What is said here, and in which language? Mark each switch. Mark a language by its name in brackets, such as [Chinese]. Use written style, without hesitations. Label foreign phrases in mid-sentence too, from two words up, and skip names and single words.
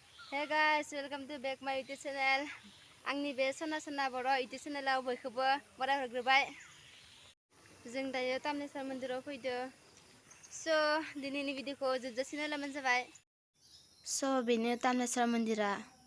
[English] Hey guys, welcome to back my YouTube channel. [Bodo] आंनि बे सना बर' YouTube channelआव बयखौबो बराय हरग्रोबाय। जों दायो तामरेश्वर मन्दिराव फैदो। दिनैनि भिडिअखौ जोबजासिम नायलांबानो जाबाय। बेनो तामरेश्वर मन्दिरा।